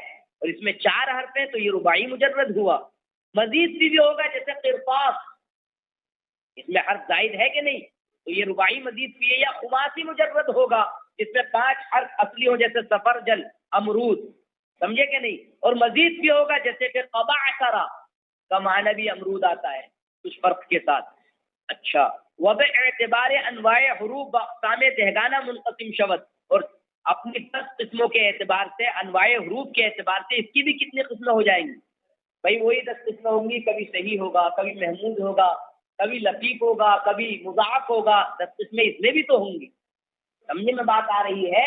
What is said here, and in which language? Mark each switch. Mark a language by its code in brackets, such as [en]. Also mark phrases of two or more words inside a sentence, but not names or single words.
[ur] اور اس میں 4 حرف ہیں تو یہ رباعی مجرد ہوا. مزید بھی ہوگا جیسے قرطاس، اس میں حرف زائد ہے کہ نہیں، تو یہ رباعی مزید بھی ہے. یا خماسی مجرد ہوگا جس میں 5 حرف اصلی ہو جیسے سفرجل، امرود، سمجھے کہ نہیں. اور مزید بھی ہوگا جیسے کہ قبعثرا کا معنی بھی امرود آتا ہے کچھ فرق کے ساتھ. [fa] اچھا وضع اعتبار انواع حروف باقسام دہگانہ منقسم شود، [ur] اور اپنی 10 قسموں کے اعتبار سے انواع حروف کے اعتبار سے اس کی بھی کتنی قسمیں ہو جائیں گی؟ بھائی وہی 10 قسمیں ہوں گی. کبھی صحیح ہوگا، کبھی محمود ہوگا، کبھی لطیف ہوگا، کبھی مضاعف ہوگا. 10 قسمیں اس میں بھی تو ہوں گی. سمجھنے میں بات آ رہی ہے؟